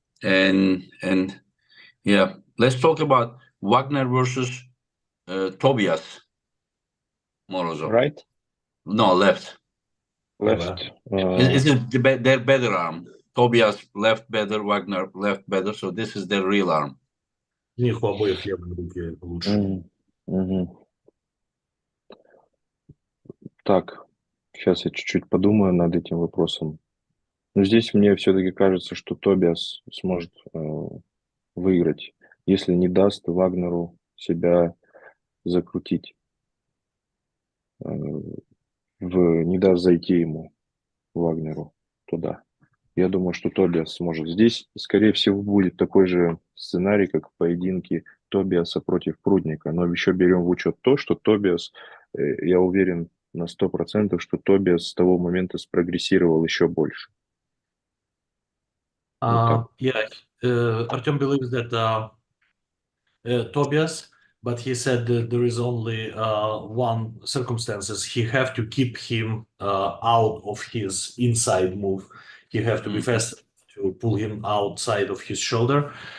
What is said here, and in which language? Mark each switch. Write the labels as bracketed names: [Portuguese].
[English] And yeah, let's talk about Wagner versus Tobias Morozov. Right, No, left. left. Is it their better arm? Tobias left better, Wagner left better, so this is their real arm. [Russian] У них у обоих левые руки лучше. Мгм. Так, сейчас я чуть-чуть подумаю над этим вопросом. Но здесь мне все-таки кажется, что Тобиас сможет выиграть, если не даст Вагнеру себя закрутить, не даст зайти ему, Вагнеру, туда. Я думаю, что Тобиас сможет. Здесь, скорее всего, будет такой же сценарий, как в поединке Тобиаса против Прудника. Но еще берем в учет то, что Тобиас, я уверен на 100%, что Тобиас с того момента спрогрессировал еще больше. Вот так. [English] Yeah, Artyom believes that Tobias, but he said that there is only one circumstances. He have to keep him out of his inside move. He have to be fast to pull him outside of his shoulder.